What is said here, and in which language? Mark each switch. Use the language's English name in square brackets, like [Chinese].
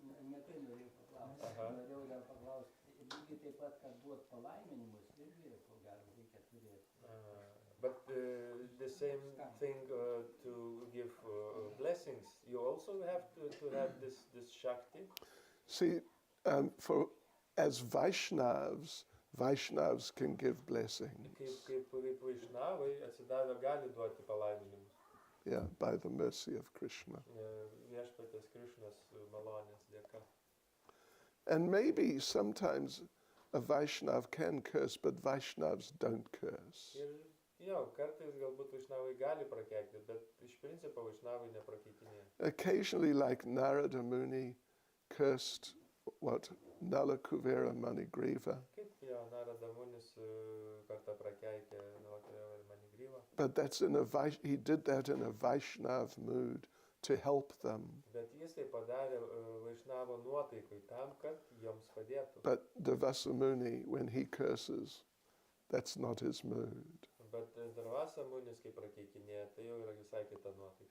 [Lithuanian] Ne tai norėjau paklausti. Aha. Norėjau dar paklausti, lygiai taip pat, kad duot palaiminimus, irgi, ko gero, reikia turėti. [English] But the same thing to give blessings. You also have to have this Shakti. See, as Vaishnavas can give blessings, [Lithuanian] Kaip vaišnavai atsidavę gali duoti palaiminimus. [English] yeah, by the mercy of Krishna. [Lithuanian] Viešpatės Krišnos malonės dėka. [English] And maybe sometimes a Vaishnav can curse, but Vaishnavs don't curse. [Lithuanian] Ir jo, kartais galbūt vaišnavai gali prakeikti, bet iš principo vaišnavai neprakeitinėja. [English] Occasionally, like Narada Muni cursed, Nala Kuvera Manigriva. [Lithuanian] Kaip jo Narada Munis kartą prakeikė Nalakuvera ir Manigryvą. [English] But he did that in a Vaishnav mood to help them. [Lithuanian] Bet jis tai padarė vaišnavo nuotaikui tam, kad joms padėtų. [English] But Devasa Muni, when he curses, that's not his mood. [Lithuanian] Bet Dravasa Munis, kai prakeikinėja, tai jau yra visai kita nuotaika.